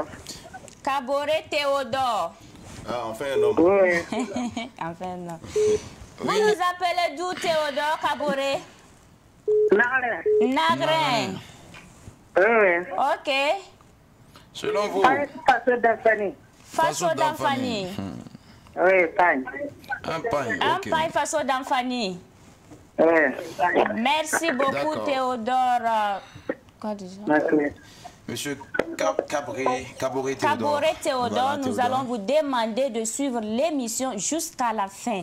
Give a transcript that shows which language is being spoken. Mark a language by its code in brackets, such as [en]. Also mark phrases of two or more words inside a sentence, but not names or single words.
[fr] Caboret Théodore. Ah, enfin un homme. Oui. Enfin un homme. Vous nous appelez d'où, Théodore Caboret? Nagrin. Nagrin. Oui. Ok. Selon vous. Faso d'Amfani. Faso d'Amfani. Oui, pagne. Un pagne. Un pagne Faso d'Amfani. Merci beaucoup, Théodore. Quoi déjà? Monsieur Caboret Théodore. Caboret Théodore, voilà, nous allons vous demander de suivre l'émission jusqu'à la fin.